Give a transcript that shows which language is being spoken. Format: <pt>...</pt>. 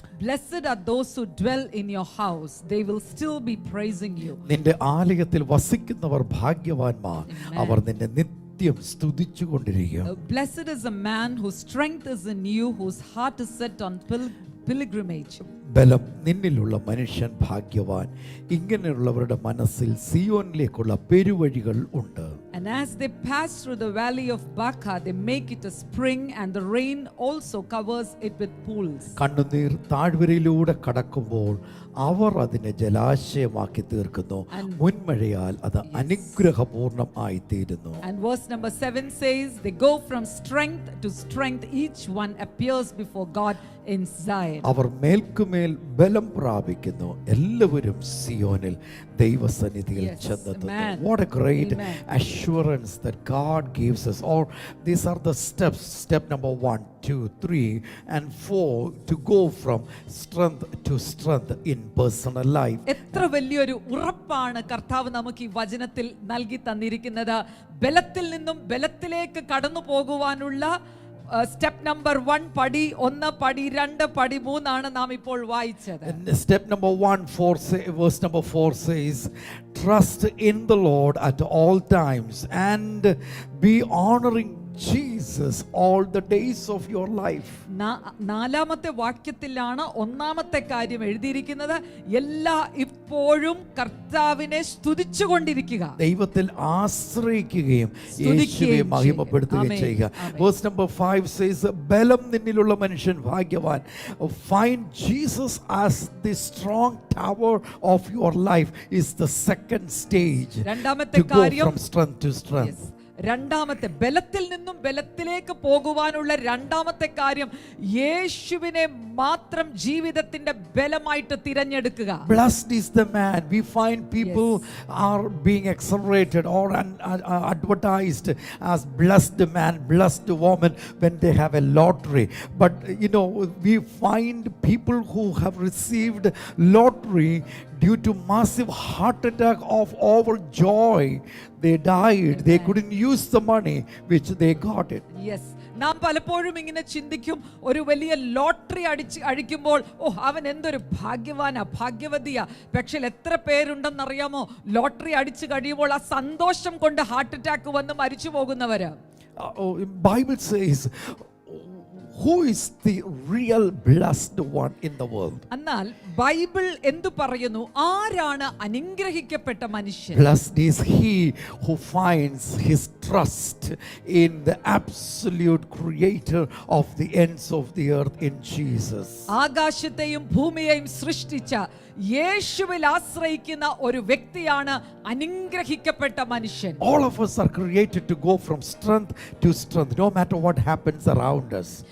<en>Blessed are those who dwell in your house, they will still be praising you.</en> <ml>നിന്റെ ആലയത്തിൽ വസിക്കുന്നവർ ഭാഗ്യവാന്മാർ, അവർ നിന്നെ സ്തുതിച്ചുകൊണ്ടിരിക്കും.</ml> <en>Blessed is a man whose strength is in you, whose heart is set on pilgrimage.</en> <ml>ബലം നിന്നിലുള്ള മനുഷ്യൻ ഭാഗ്യവാൻ. ഇങ്ങനെയുള്ളവരുടെ മനസ്സിൽ സിയോനിലേക്കുള്ള പെരുവഴികൾ ഉണ്ട്.</ml> <en>And as they pass through the valley of Baca, they make it a spring, and the rain also covers it with pools.</en> <ml>കണ്ണുനീർ താഴ്വരയിലൂടെ കടക്കുമ്പോൾ അവർ അതിനെ ജലാശയമാക്കി തീർക്കുന്നു. മുൻമഴയാൽ അത് അനുഗ്രഹപൂർണം ആയിത്തീരുന്നു.</ml> <en>And verse number 7 says, they go from strength to strength, each one appears before God in Zion.</en> <ml>അവർ മേൽക്കുമേൽ ബലം പ്രാപിക്കുന്നു, എല്ലാവരും സിയോനിൽ ദൈവസന്നിധിയിൽ ചെന്നെത്തുന്നു.</ml> <en>What a great assurance that God gives us. Or these are the steps. Step number 1, 2, 3 and 4 to go from strength to strength in personal life.</en> <ml>എത്ര വലിയൊരു ഉറപ്പാണ് കർത്താവ് നമുക്ക് ഈ വചനത്തിൽ നൽകി തന്നിരിക്കുന്നത്. ബലത്തിൽ നിന്നും ബലത്തിലേക്ക് കടന്നു പോകുവാനുള്ള സ്റ്റെപ്പ് നമ്പർ 1 പടി 1, പടി 2, പടി 3 ആണ് നാം ഇപ്പോൾ വായിച്ചത്.</ml> <en>Step number 1, verse number 4 says, trust in the Lord at all times and be honoring Jesus all the days of your life.</en> <ml>നാലാമത്തെ വാക്യത്തിലാണ് ഒന്നാമത്തെ കാര്യം എഴുതിയിരിക്കുന്നത്. ഇപ്പോഴും കർത്താവിനെ സ്തുതിച്ചുകൊണ്ടിരിക്കുക, ദൈവത്തിൽ ആശ്രയിക്കുകയും യേശുവെ മഹിമപ്പെടുത്തുകയും ചെയ്യുക.</ml> <en>Verse number 5 says,</en> <ml>ബലം നിന്നിലുള്ള മനുഷ്യൻ ഭാഗ്യവാൻ.</ml> <en>Find Jesus as the strong tower of your life is the second stage to go from strength to strength.</en> <ml>രണ്ടാമത്തെ ബലത്തിൽ നിന്നും ബലത്തിലേക്ക് പോകുവാനുള്ള രണ്ടാമത്തെ കാര്യം യേശുവിനെ മാത്രം ജീവിതത്തിന്റെ ബലമായിട്ട് തിരഞ്ഞെടുക്കുക.</ml> <en>Blessed is the man. We find people are being accelerated or advertised as blessed man, blessed woman when they have a lottery. But we find people who have received lottery due to massive heart attack of overjoy. They died. They couldn't use the money which they got it. Yes.</en> <ml>നാം പലപ്പോഴും ഇങ്ങനെ ചിന്തിക്കും, ഒരു വലിയ lottery അടിക്കുമ്പോൾ അവൻ എന്തൊരു ഭാഗ്യവാനാ, ഭാഗ്യവതിയാ. പക്ഷേ എത്ര പേരുണ്ടെന്നറിയാമോ ലോട്ടറി അടിച്ചു കഴിയുമ്പോൾ ആ സന്തോഷം കൊണ്ട് ഹാർട്ട് അറ്റാക്ക് വന്ന് മരിച്ചു പോകുന്നവര്.</ml> <en>Bible says, who is the real blessed one in the world?</en> <ml>എന്നാൽ ബൈബിൾ എന്തു പറയുന്നു? ആരാണ് അനുഗ്രഹിക്കപ്പെട്ട മനുഷ്യൻ?</ml> <en>Blessed is he who finds his trust in the absolute creator of the ends of the earth, in Jesus.</en> <ml>ആകാശത്തെയും ഭൂമിയെയും സൃഷ്ടിച്ച യേശുവിൽ ആശ്രയിക്കുന്ന ഒരു വ്യക്തിയാണ് അനുഗ്രഹിക്കപ്പെട്ട മനുഷ്യൻ.</ml> <en>All of us are created to go from strength to strength, no matter what happens around us.</en>